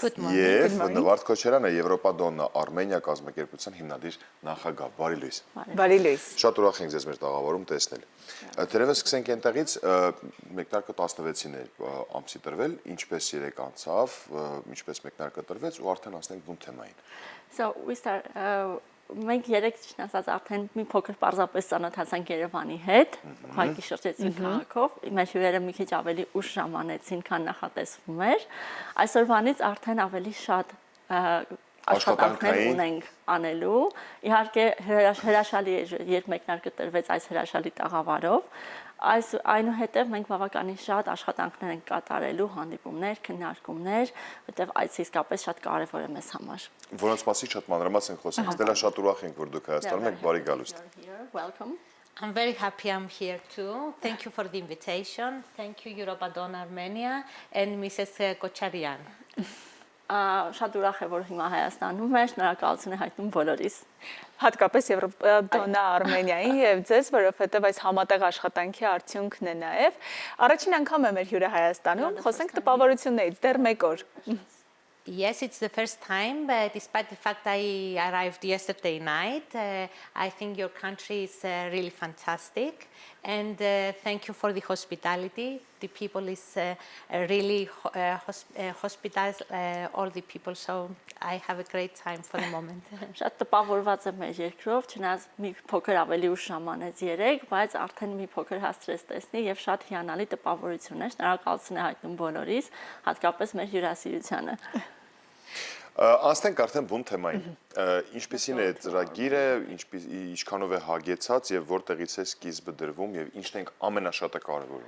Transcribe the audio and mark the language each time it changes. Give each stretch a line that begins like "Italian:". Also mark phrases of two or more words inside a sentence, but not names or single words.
Armenian: Եվ Նվարդ Քոչարյանը Եվրոպա Դոննա Արմենիա կազմակերպության հիմնադիր նախագահ, բարի լույս։ Բարի լույս։ Շատ ուրախ ենք ձեզ մեր տաղավարում տեսնել։ Դերևս սկսենք այնտեղից, մեկնարկը 16-ին է ամսի տրվել, ինչպես երեք անցավ, ինչպես մեկնարկը տրվեց ու արդեն անցնենք բուն թեմային։
English: So we start
Armenian: մենք երեք ճիշտ ասած արդեն մի փոքր պարզապես ծանոթացանք Երևանի հետ, ուղղակի շրջեցին քաղաքով, մեր հյուրերը մի քիչ ավելի ուշ ժամանեցին, քան նախատեսվում էր։ Այսօրվանից արդեն ավելի շատ աշխատանքներ ունենք անելու։ Իհարկե հրաշալի է, երբ մեկնարկը տրվեց այս հրաշալի տաղավարով, այնուհետև մենք բավականին շատ աշխատանքներ ենք կատարելու, հանդիպումներ, քննարկումներ, որտեղ այս իսկապես շատ կարևոր է մեզ համար։ Որոնց մասին շատ մանրամասն ենք խոսենք, Ստելա, շատ ուրախ ենք, որ դուք Հայաստանում եք, բարի գալուստ։
English: Welcome. I'm very happy I'm here too. Thank you for the invitation. Thank you Europa Donna Armenia and Mrs. Kocharyan.
Armenian: Շատ ուրախ է, որ հիմա Հայաստանում է, շնորհակալություն է հայտնում բոլորիս։ Հատկապես Եվրոպա Դոննա Արմենիային եւ ձեզ, որովհետեւ այս համատեղ աշխատանքի արդյունքն է նաեւ։ Առաջին անգամ է մեր հյուրը Հայաստանում, խոսենք տպավորություններից, դեռ մեկ օր։
English: Yes, it's the first time, but despite the fact I arrived yesterday night, I think your country is really fantastic, and thank you for the hospitality. The people is really hospitals all the people, so I have a great time for the moment.
Armenian: Շատ տպավորված եմ մեր երկրով, չնայած մի փոքր ավելի ուշ ժամանեց երեք, բայց արդեն մի փոքր հասցրեց տեսնի եւ շատ հիանալի տպավորություն է։ Շնորհակալություն է հայտնում բոլորիս, հատկապես մեր հյուրասիրությանը։ Անցնենք արդեն բուն թեմային։ Ինչպեսին է ծրագիրը, ինչքանով է հագեցած եւ որտեղից է սկիզբը դրվում եւ ինչն ենք ամենաշատը կարևորում։